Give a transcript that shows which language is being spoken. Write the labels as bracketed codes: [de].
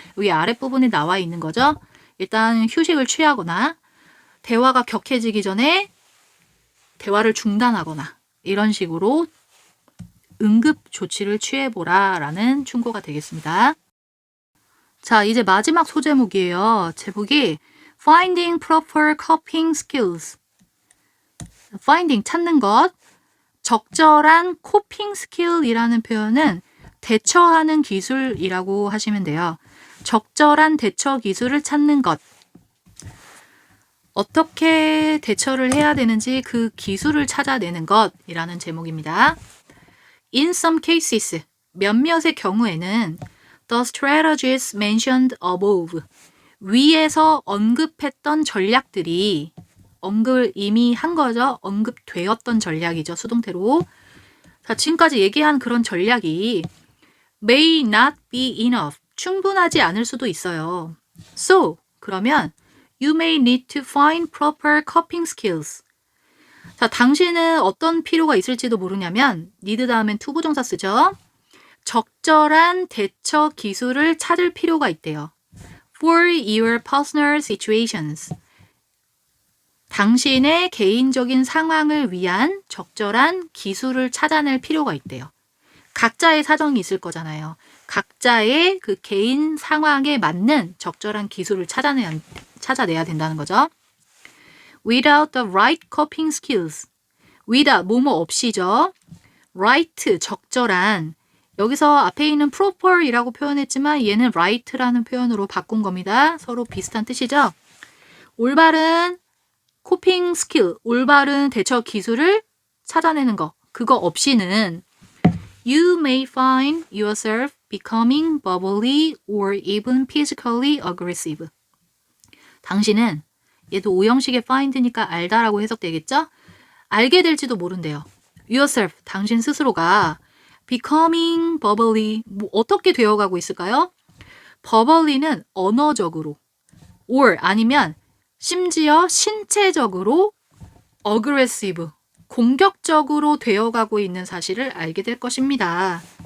[ko] 여기 아랫부분에 나와 있는 거죠. 일단 휴식을 취하거나 대화가 격해지기 전에 대화를 중단하거나 이런 식으로 응급 조치를 취해보라 라는 충고가 되겠습니다. 자, 이제 마지막 소제목이에요. 제목이 [en] Finding proper coping skills. [ko] Finding, 찾는 것. 적절한 코핑 스킬이라는 표현은 대처하는 기술이라고 하시면 돼요. 적절한 대처 기술을 찾는 것. 어떻게 대처를 해야 되는지 그 기술을 찾아내는 것이라는 제목입니다. [en] In some cases, [ko] 몇몇의 경우에는 [en] the strategies mentioned above, [ko] 위에서 언급했던 전략들이 언급을 이미 한 거죠. 언급되었던 전략이죠. 수동태로. 자, 지금까지 얘기한 그런 전략이 [en] may not be enough, [ko] 충분하지 않을 수도 있어요. [en] So, [ko] 그러면 [en] you may need to find proper coping skills. [ko] 자, 당신은 어떤 필요가 있을지도 모르냐면 need 다음엔 to 부정사 쓰죠. 적절한 대처 기술을 찾을 필요가 있대요. [en] For your personal situations. [ko] 당신의 개인적인 상황을 위한 적절한 기술을 찾아낼 필요가 있대요. 각자의 사정이 있을 거잖아요. 각자의 그 개인 상황에 맞는 적절한 기술을 찾아내야 된다는 거죠. [en] Without the right coping skills. [ko] without, 뭐뭐 없이죠. right, 적절한. 여기서 앞에 있는 proper이라고 표현했지만 얘는 right라는 표현으로 바꾼 겁니다. 서로 비슷한 뜻이죠. 올바른 coping skill, 올바른 대처 기술을 찾아내는 거. 그거 없이는 [en] You may find yourself becoming bubbly or even physically aggressive. [ko] 당신은, 얘도 오형식의 find니까 알다라고 해석되겠죠? 알게 될지도 모른대요. Yourself, 당신 스스로가 [en] becoming bubbly, [ko] 뭐 어떻게 되어가고 있을까요? bubbly는 언어적으로, or 아니면 심지어 신체적으로 aggressive, 공격적으로 되어가고 있는 사실을 알게 될 것입니다.